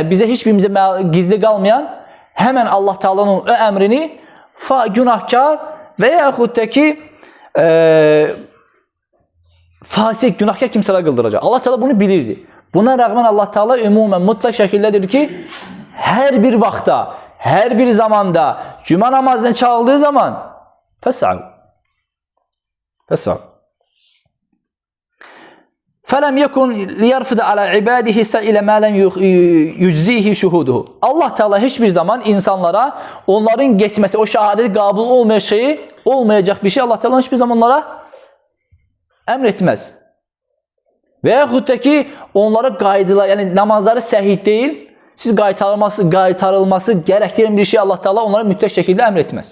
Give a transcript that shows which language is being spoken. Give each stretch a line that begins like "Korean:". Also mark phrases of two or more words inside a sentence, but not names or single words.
Azerbaijani: Bizə heç birimizə gizli qalmayan həmən Allah Teala'nın o əmrini günahkar və yaxud da ki fasik, günahkar kimsələr qıldıracaq. Allah Teala bunu bilirdi. Buna rəğmən Allah Teala ümumən mutlaq şəkildədir ki, hər bir vaxtda, hər bir zamanda cümə namazına çağıldığı zaman fəs'au.
Arabic: فَلَمْ يَكُنْ لِيَرْفِدَ عَلَى عِبَادِهِ سَئِلَ مَا لَمْ يُجْزِيهِ شُهُودُهُ.
Azerbaijani: Allah Teala hiçbir zaman insanlara onların getməsi, o şəhadət qabul olmayan şeyi, olmayacaq bir şey Allah Teala hiçbir zaman onlara əmr etməz. Və yaxud da ki, onlara qaydılar, yəni namazları səhih deyil, siz qaytarılması gərəkdirən bir şey Allah Teala onlara mütləq şəkildə əmr etməz.